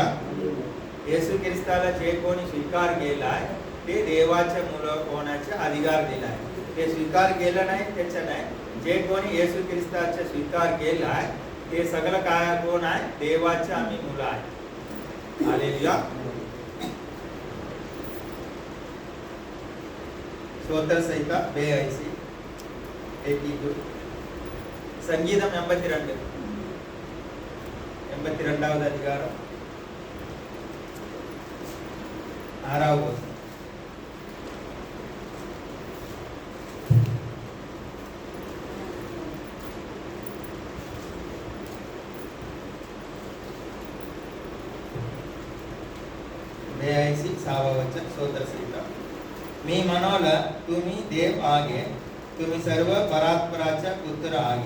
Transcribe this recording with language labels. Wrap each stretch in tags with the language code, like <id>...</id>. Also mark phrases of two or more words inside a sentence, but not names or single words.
<mr>येशू ख्रिस्ताला जे कोणी स्वीकार केला आहे ते देवाच्या मुला होण्याचा अधिकार दिला आहे. ते स्वीकार केला नाही त्याचा नाही. जे कोणी येशू ख्रिस्ताचा स्वीकार केला आहे ते सगळं काय कोण आहे? देवाचे आम्ही मुलं आहे. हालेलुया.</mr> <te>స్తోత్ర సహిత 82 సంగీతం 82వ అధికారం 6వ వచనం.</te> <mr>स्तोत्र सहित मी म्हणाला तुम्ही देव आगे, तुम्ही सर्व परात्पराचा पुत्र आगे.</mr>